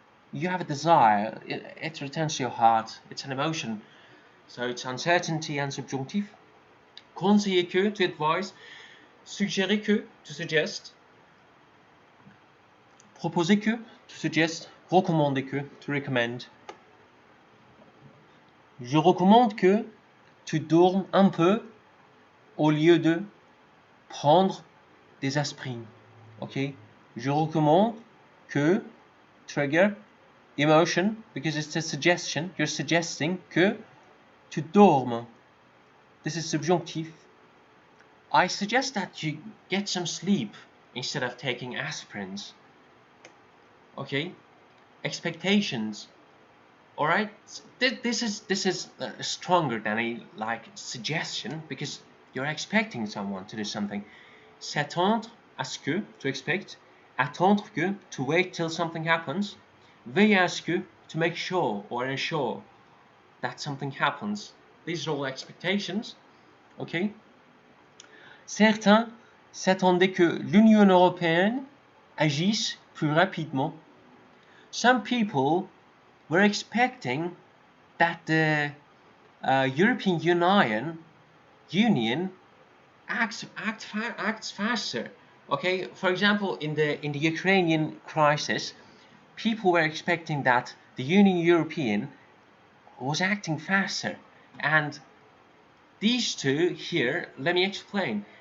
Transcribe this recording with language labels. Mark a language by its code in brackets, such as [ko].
[en] You have a desire, it returns to your heart, it's an emotion. So it's uncertainty and subjunctif. Conseiller que, to advise. Suggérer que, to suggest. Proposer que, to suggest. Recommander que, to recommend. [fr] Je recommande que tu dormes un peu au lieu de prendre des aspirines. [en] Okay? Je recommande que, trigger, emotion, because it's a suggestion, you're suggesting [fr] que tu dormes. [en] This is subjunctif. I suggest that you get some sleep instead of taking aspirins. Okay? Expectations. Alright? This is stronger than a suggestion, because you're expecting someone to do something. S'attendre à ce que, to expect. Attendre que, to wait till something happens. Veiller à ce que, to make sure or ensure that something happens. These are all expectations. Okay? [fr] Certains s'attendaient que l'Union européenne agisse plus rapidement. [en] Some people were expecting that the European Union acts faster. Okay, for example, in the Ukrainian crisis, people were expecting that the European was acting faster, and these two here, let me explain.